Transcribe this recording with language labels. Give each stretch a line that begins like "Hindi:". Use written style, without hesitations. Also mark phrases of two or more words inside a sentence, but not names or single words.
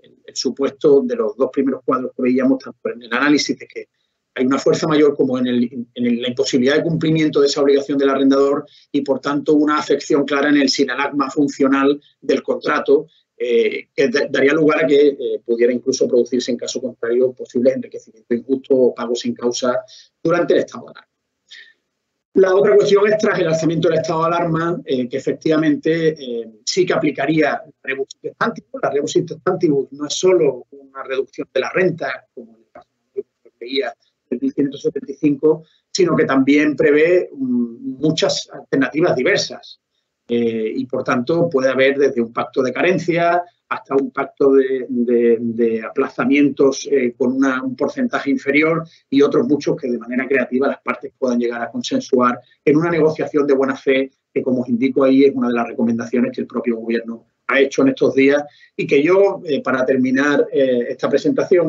Spanish: el supuesto de los dos primeros cuadros que veíamos, tanto en el análisis de que hay una fuerza mayor como en la imposibilidad de cumplimiento de esa obligación del arrendador y, por tanto, una afección clara en el sinalagma funcional del contrato, que daría lugar a que pudiera incluso producirse, en caso contrario, posibles enriquecimiento injusto o pago sin causa durante el estado de alarma. La otra cuestión es, tras el alzamiento del estado de alarma, que efectivamente sí que aplicaría la
Latin: rebus sic stantibus.
Spanish: La
Latin: rebus sic stantibus
Spanish: no es solo una reducción de la renta, como en el caso que veía del 1575, sino que también prevé muchas alternativas diversas. Y, por tanto, puede haber desde un pacto de carencia hasta un pacto de aplazamientos con un porcentaje inferior y otros muchos que de manera creativa las partes puedan llegar a consensuar en una negociación de buena fe, que, como os indico ahí, es una de las recomendaciones que el propio Gobierno ha hecho en estos días y que yo, para terminar esta presentación